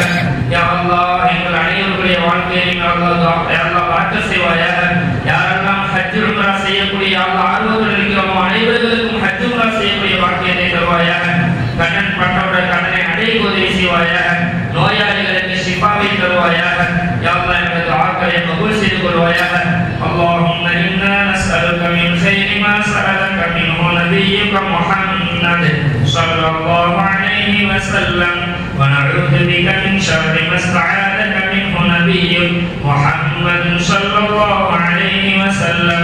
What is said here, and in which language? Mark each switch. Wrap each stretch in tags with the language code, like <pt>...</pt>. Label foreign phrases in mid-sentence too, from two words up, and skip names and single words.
<ar>يا الله</ar> <ta>எங்கள் அனைவருடைய வாழ்க்கையிலும்</ta> <ar>يا الله</ar> <ta>பரக்கத் செய்வாயாக. யாரெல்லாம் ஹஜ் உம்ரா செய்யக்கூடிய ஆர்வங்கள் இருக்கிறோமோ அனைவர்களுக்கும் ஹஜ் உம்ரா செய்யக்கூடிய பாக்கியத்தை தருவாயாக. கடன் பட்டவுடைய கடனை அடைக்க உதவி செய்வாயாக. நோயாளிகளுக்கு ஷிஃபாவை தருவாயாக.</ta> <ar>يا الله</ar> <ta>எங்கள் துஆக்களை கபூல் செய்து கொள்வாயாக.</ta> <ar>اللهم إنا نسألك من خير ما سألك منه نبيك محمد صلى الله عليه وسلم ونعوذ بك من شر ما استعاذك منه نبيك محمد صلى الله عليه وسلم.</ar>